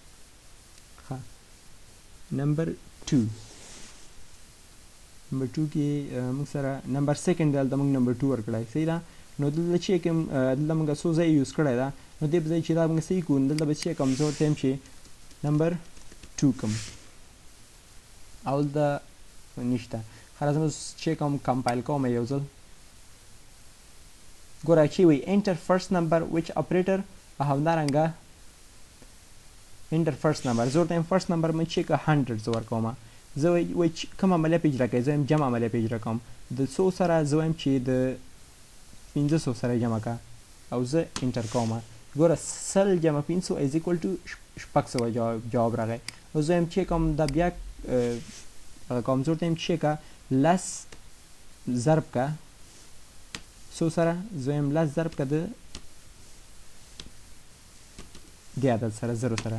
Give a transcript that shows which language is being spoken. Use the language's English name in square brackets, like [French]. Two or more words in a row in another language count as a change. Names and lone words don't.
[Pashto] نمبر 2 کې موږ سره نمبر سیکنډ دلته موږ نمبر 2 ورکړی صحیح ده نو دلته چې کوم دلته موږ څو ځای یوز کړی ده نو دې په ځای چې دا موږ صحیح کوو دلته به چې کوم زه ورته یم چې نمبر 2 کوم او دلته نشته ښه راځم چې کوم کمپایل کوم یو ځل ګوره چې وي [English] enter first number which operator [Pashto] او همدارنګه [English] enter first number [Pashto] زه ورته یم [English] first number [Pashto] مې چې که 100 زه ورکوم زه وایي چې کوم عملیه پې اجرا کوي زه یم جمع عملیه پې اجرا کوم د څو سره زه وایم چې د 500 سره جمع کا او زه انټر کوم ګوره 100 جمع 500 [English] is equal to [Pashto] 600 جواب راغی او زه یم چې کوم دا بیا کوم زه ورته یم چې که لس ضرب کا سو سره زه یم لس ضرب که د دې عدد سره 0 سره.